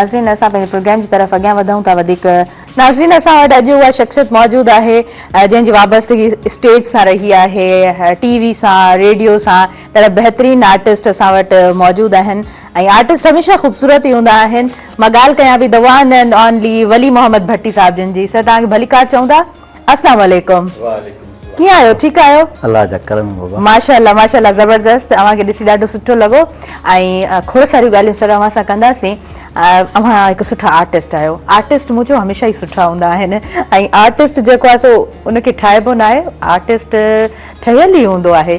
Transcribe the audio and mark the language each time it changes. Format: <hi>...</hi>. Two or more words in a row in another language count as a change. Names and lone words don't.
<sd>नाज़रीन, असां पंहिंजे प्रोग्राम जी तरफ़ अॻियां वधूं था वधीक। नाज़रीन, असां वटि अॼु उहा शख़्सियत मौजूदु आहे जंहिंजी वाबस्तगी स्टेज सां रही आहे, टीवी सां, रेडियो सां। ॾाढा बहितरीनु आर्टिस्ट असां वटि मौजूदु आहिनि ऐं आर्टिस्ट हमेशह ख़ूबसूरत ई हूंदा आहिनि। मां ॻाल्हि कयां पई</sd> <en>the one and only</en> <sd>वली मोहम्मद भट्टी साहिब जिन जी। सर, तव्हांखे भलीकार चवंदा।</sd> <ar>السلام عليكم.</ar> <sd>कीअं आहियो? ठीकु आहियो? अल्लाह जा करम बाबा। माशाअल्लाह माशाअल्लाह, ज़बरदस्त। तव्हांखे ॾिसी ॾाढो सुठो लॻो ऐं खोड़ सारियूं ॻाल्हियूं सर अव्हां सां कंदासीं। अव्हां हिकु सुठा आर्टिस्ट आहियो। आर्टिस्ट मुंहिंजो हमेशह ई सुठा हूंदा आहिनि ऐं आर्टिस्ट जेको आहे सो उनखे ठाहिबो न आहे, आर्टिस्ट ठहियल ई हूंदो आहे।</sd>